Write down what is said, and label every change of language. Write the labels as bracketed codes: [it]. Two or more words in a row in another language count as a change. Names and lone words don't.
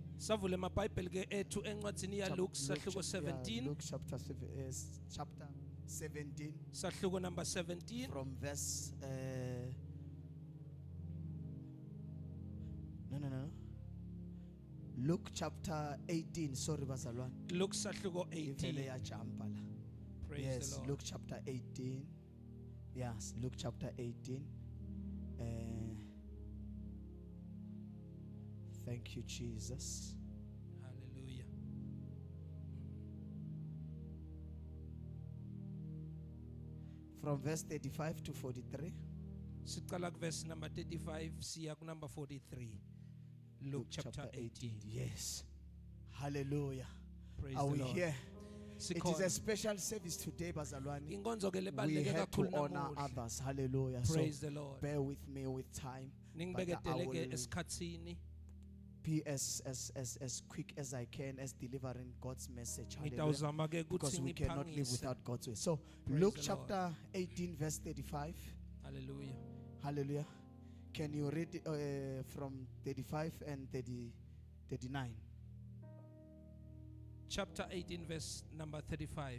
[zu] Savule amabhayibheli ke ethu encwadini ya Luke sahluko 17. [en] Luke chapter 17. [zu] Sahluko number 17 [en] from verse no. Luke chapter 18. Sorry, [zu] bazalwane. Luke sahluko Ivele 18. yajumpa la. [en] Praise Yes, the Lord. Luke chapter 18. Yes, Luke chapter 18. Thank you, Jesus. Hallelujah. From verse 35 to 43. [zu] Siqala [en] verse number [zu] 35 siya ku number 43. [en] Luke chapter 18. Yes. Hallelujah. Praise Are the we Lord. here? It is [zu] Sikhona. [en] a special service today, [zu] bazalwane. Inkonzo ke [en] We [zu] lebaleke [en] have to [zu] kakhulu [en] honor [zu] namuhla. [en] others. Hallelujah. Praise So the Lord. bear with me with time. But I [zu] Ningibeketele ke [en] will [zu] esikhatsini. [en] be as quick as I can as delivering God's message. Hallelujah. [zu] Ngitawuzama ke [en] Because [zu] ukuthi [en] we cannot live [zu] ngiphangise. [en] without God's way. So Praise Luke the chapter 18 verse 35. Hallelujah. Hallelujah. Can you read from 35 and 39? Chapter 18 verse number 35.